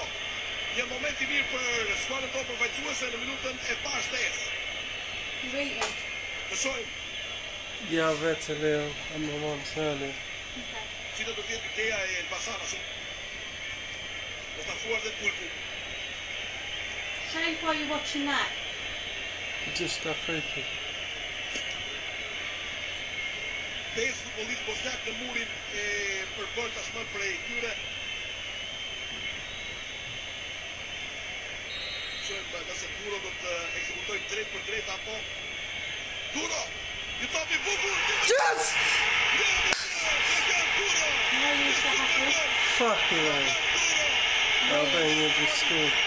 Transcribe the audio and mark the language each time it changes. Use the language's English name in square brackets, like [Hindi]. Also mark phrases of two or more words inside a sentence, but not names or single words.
[Albanian] Një moment i mirë për skuadrën tonë përfaqësuese në minutën e parë shtesë. Të shohim. Ja vetë Leo, amon sale. Cila do të jetë ideja e Elbasanës? Është afruar dhe Pulpu. [English] Shane, why are you watching that? Just got free kick. [Albanian] 5 futbollistë bosnjak në murin e përbërë tashmë prej tyre. Shohim nëse Duro do të ekzekutojë drejt për drejt apo Duro! Ju topi bukur! [English] Yes! Duro! Fuck you, man. I'll bring you to school.